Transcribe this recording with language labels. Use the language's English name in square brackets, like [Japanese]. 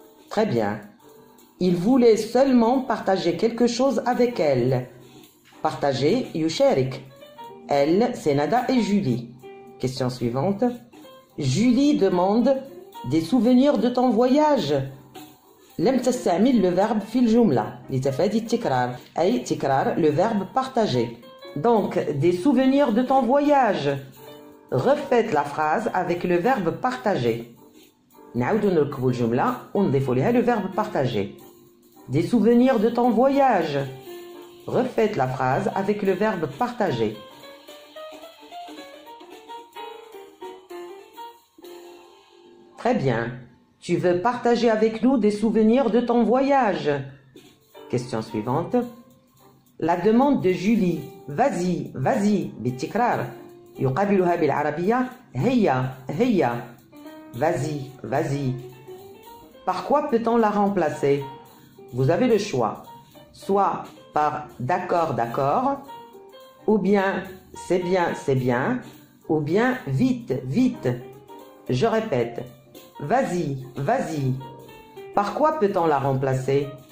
[French] Très bien. Il voulait seulement partager quelque chose avec elle. Partager, يشارك. Elle, c'est Nada et Julie. Question suivante. Julie demande des souvenirs de ton voyage. [Arabic] لم تستعمل [French] le verbe [Arabic] في الجملة لتفادي التكرار أي تكرار [French] le verbe partager. Donc, des souvenirs de ton voyage. Refaites la phrase avec le verbe partager. [Arabic] نعاودو نركبو الجملة ونضيفو لها [French] le verbe partager. Des souvenirs de ton voyage. Refaites la phrase avec le verbe partager. Très bien. Tu veux partager avec nous des souvenirs de ton voyage? Question suivante. La demande de Julie. Vas-y, vas-y, بالتكرار. [Arabic] يقابلها بالعربية هيا هيا. [French] Vas-y, vas-y. Par quoi peut-on la remplacer? Vous avez le choix. Soit par d'accord, d'accord, ou bien c'est bien, ou bien vite, vite. Je répète. Vas-y, vas-y. Par quoi peut-on la remplacer?